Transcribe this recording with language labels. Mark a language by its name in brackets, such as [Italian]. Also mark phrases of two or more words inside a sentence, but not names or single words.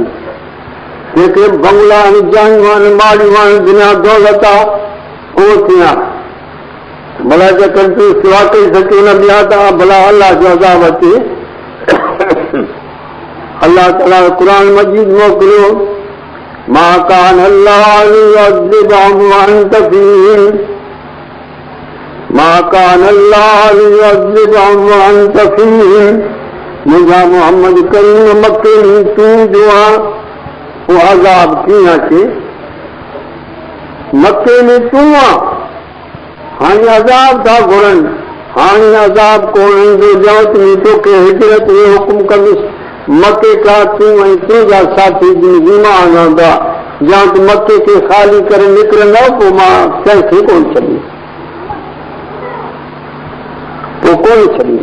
[Sindhi] जेके बंगला आहिनि, जायूं आहिनि, माड़ियूं आहिनि, दुनिया दौलत आहे, उहो थिया। भला जेकर तूं वाकई सचो न ॿिया त भला अलाह जो अज़ाब अचे। अल्लाह ताला क़ुर मजीद मोकिलियो, [Arabic] ما كان الله ليعذبهم وأنت فيهم، ما كان الله ليعذبهم وأنت فيهم. [Sindhi] मुंहिंजा मोहम्मद करीम मके में तूं जो आहे, पोइ अज़ाब कीअं अचे? मके में तूं आहे, हाणे अज़ाब था घुरनि, हाणे अज़ाब कोन ईंदो। जवत में तोखे हिजरत जो हुकुम कंदुसि, मके खां तूं ऐं तुंहिंजा साथी ईमान हूंदा, या तूं मके खे ख़ाली करे निकिरंदा, पोइ मां कंहिंखे कोन छॾी, पोइ कोन छॾी।